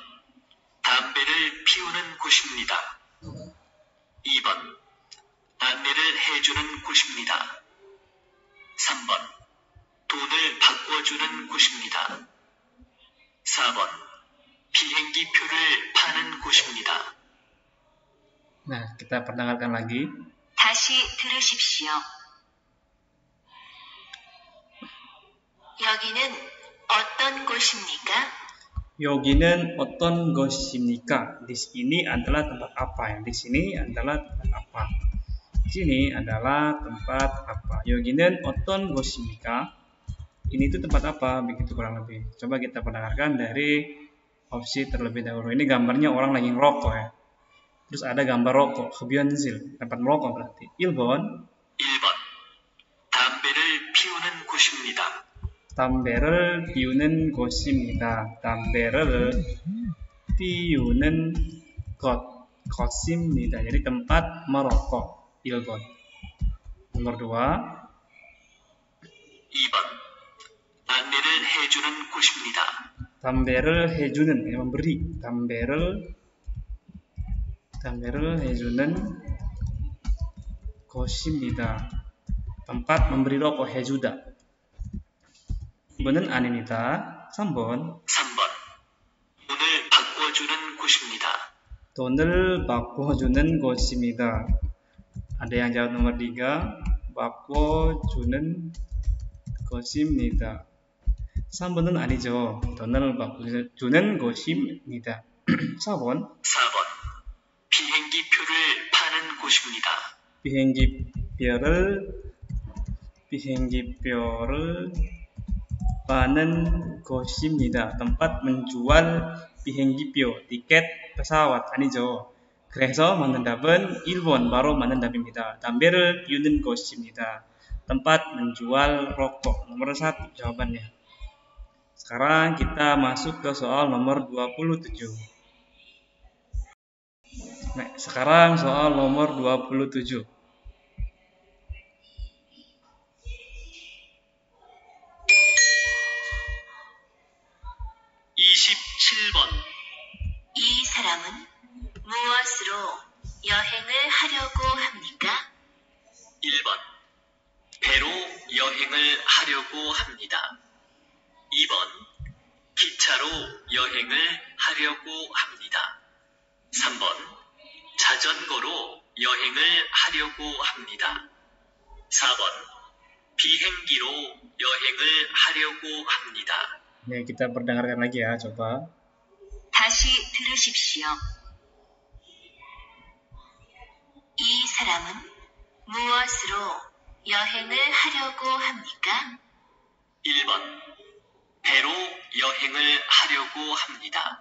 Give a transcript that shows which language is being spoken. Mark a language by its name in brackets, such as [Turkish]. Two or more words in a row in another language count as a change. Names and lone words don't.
[Korean] 담배를 피우는 곳입니다. 2번. 안내를 해주는 곳입니다. 3번. 돈을 바꿔주는 곳입니다. 4번. 비행기표를 파는 곳입니다. [Indonesian] Nah, kita perdengarkan lagi. [Korean] 다시 들으십시오. 여기는 어떤 곳입니까? 여기는 어떤 곳입니까? [Indonesian] Di sini adalah tempat apa ya? Di sini adalah tempat apa? Di sini adalah tempat apa? [Korean] 여기는 어떤 곳입니까? [Indonesian] Ini itu tempat apa? Begitu kurang lebih. Coba kita perdengarkan dari opsi terlebih dahulu. Ini gambarnya orang lagi ngerokok ya. Terus ada gambar rokok, 흡연실, tempat merokok berarti. [Korean] 1번. 1번. 담배를 피우는 곳입니다. 담배를 피우는 곳입니다. 담배를 piu는 것입니다. [Indonesian] Jadi tempat merokok. [Korean] 1번. [Indonesian] Nomor 2. [Korean] 2번. 안내를 해주는 곳입니다. 담배를 해주는, memberi. 담배를 해주는 곳입니다. [Indonesian] tempat memberi rokok, [Korean] 해주다. 이번은 아닙니다. 3번. 3번. 돈을 바꿔주는 곳입니다. 돈을 바꿔주는 곳입니다. [Indonesian] Ada yang jawab nomor 3. [Korean] 바꿔주는 곳입니다. 3번은 아니죠. 돈을 바꿔주는 곳입니다. 4번. 4번. 비행기표를 파는 곳입니다. 비행기표를 파는 곳입니다. [Indonesian] tempat menjual 비행기표, tiket pesawat. [Korean] 아니죠. 그래서 맞는 답은 1번, 바로 맞는 답입니다. 담배를 피우는 곳입니다. [Indonesian] tempat menjual rokok. Nomor 1 jawabannya. Sekarang kita masuk ke soal nomor 27. Nah, sekarang soal nomor 27. [Korean] 27번. 이 사람은 무엇으로 여행을 하려고 합니까? 1번. 배로 여행을 하려고 합니다. 2번. 기차로 여행을 하려고 합니다. 3번. 자전거로 여행을 하려고 합니다. 4번. 비행기로 여행을 하려고 합니다. [Indonesian] Nih, kita perdengarkan lagi ya, coba. [Korean] 다시 들으십시오. 이 사람은 무엇으로 여행을 하려고 합니까? 1번. 배로 여행을 하려고 합니다.